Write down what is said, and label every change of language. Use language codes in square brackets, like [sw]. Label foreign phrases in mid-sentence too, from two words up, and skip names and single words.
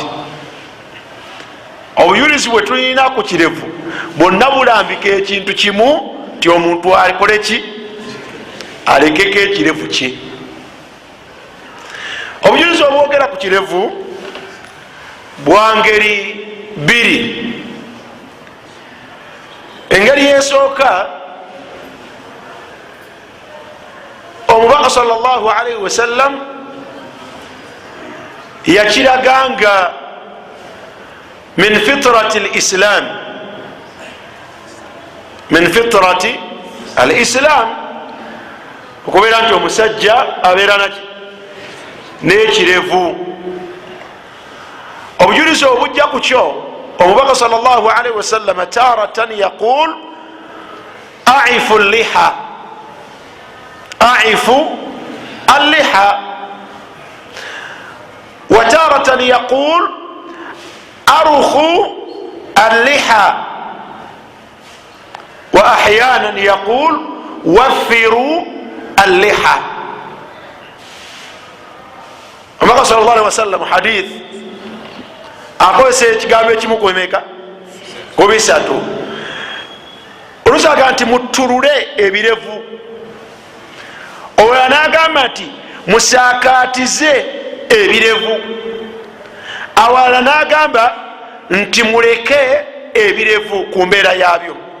[lg] Obujulizi bwe tulina ku kirevu bwonna bulambika ekintu kimu ti omuntu akole ki, alekeko ekirevu kye. Obujulizi obwogera ku kirevu bwa ngeri bbiri. Engeri yesooka, omubaka [ar] صلى الله عليه وسلم [lg] yakiraganga [ar] من فطرة الإسلام من فطرة الإسلام, [lg] okubeera nti omusajja abeera naki n'ekirevu. Obujulizi obujja ku kyo, omubaka [ar] صلى الله عليه وسلم تارة يقول أعفوا اللحى أعفوا اللحى وتارة يقول أرخوا اللحى وأحيانا يقول وفروا اللحى. [lg] Omubaka [ar] صلى الله عليه وسلم [lg] hadith akozesa ekigambo ekimu kwemeka ku bisatu. Olusaga nti mutulule ebirevu, oyo nagamba nti musakatize ebirevu, awala nagamba nti muleke ebirevu ku mbeera yabyo.